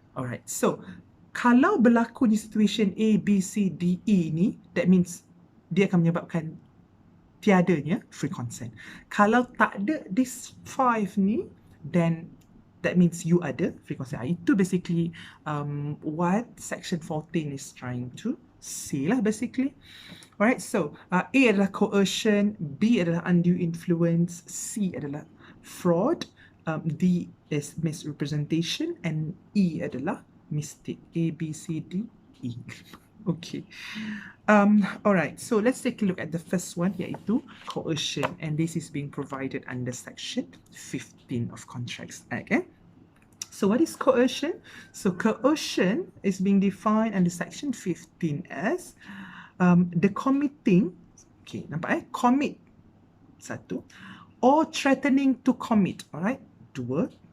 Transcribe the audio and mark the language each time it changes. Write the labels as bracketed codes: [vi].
[en] Alright, so [ms] kalau berlaku di situation A, B, C, D, E ni, [en] that means [ms] dia akan menyebabkan tiadanya free consent. Kalau tak ada [en] this 5 ni, then that means you ada free consent. Itu basically what section 14 is trying to say lah basically. Alright, so A [ms] adalah [en] coercion, B adalah undue influence, C adalah fraud, D is misrepresentation, and E adalah mistake. A, B, C, D, E. Okay. Alright, so let's take a look at the first one, [ms] iaitu [en] coercion, and this is being provided under section 15 of Contracts Act. So what is coercion? So coercion is being defined under section 15 as the committing, okay, [ms] nampak [en] commit, 1, or threatening to commit, alright, 2,